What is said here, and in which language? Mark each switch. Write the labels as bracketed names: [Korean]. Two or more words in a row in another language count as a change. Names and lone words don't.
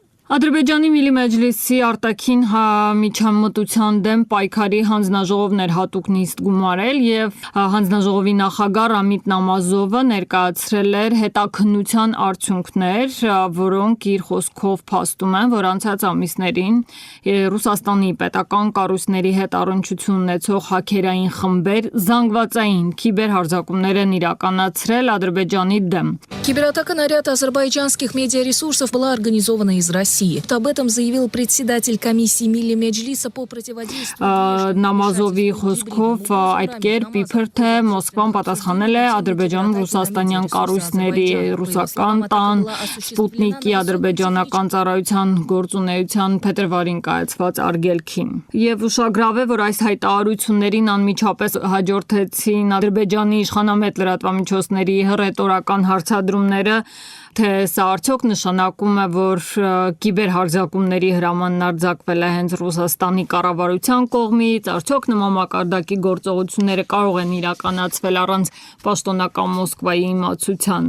[Armenian] Ադրբեջանի Միլի Մեջլիսի արտաքին միջամտության դեմ պայքարի հանձնաժողովներ հատուկ նիստ գումարել եւ հանձնաժողովի նախագահ Ռամիտ Նամազովը ներկայացրել էր հետաքննության արդյունքներ, որոնք իր խոսքով փաստում են, որ անցած ամիսներին Ռուսաստանի պետական կառույցների հետ առնչություն ունեցող հաքերային խմբեր զանգվածային քիբերհարձակումներ են իրականացրել Ադրբեջանի դեմ։ [Russian] Кибератака на ряд азербайджанских медиаресурсов была организована из России. Об этом заявил председатель комиссии Милли Меджлиса по противодействию. [Armenian] Նամազովի խոսքով այդ կերպ իբր թե Մոսկվան պատասխանել է Ադրբեջանում ռուսաստանյան կառույցների ռուսական տան Սպուտնիկի ադրբեջանական ծառայության գործունեության փետրվարին կայացված արգելքին։ Եվ ուշագրավ է, որ այս հայտարարություններին անմիջապես հաջորդեցին Ադրբեջանի իշխանամետ լրատվամիջոցների հռետորական հարցադրումները, թե սա արդյոք նշանակում է, որ կիբերհարձակումների հրամանն արձակվել է հենց Ռուսաստանի կառավարության կողմից, արդյոք նման մակարդակի գործողությունները կարող են իրականացվել առանց պաշտոնական Մոսկվայի իմացության։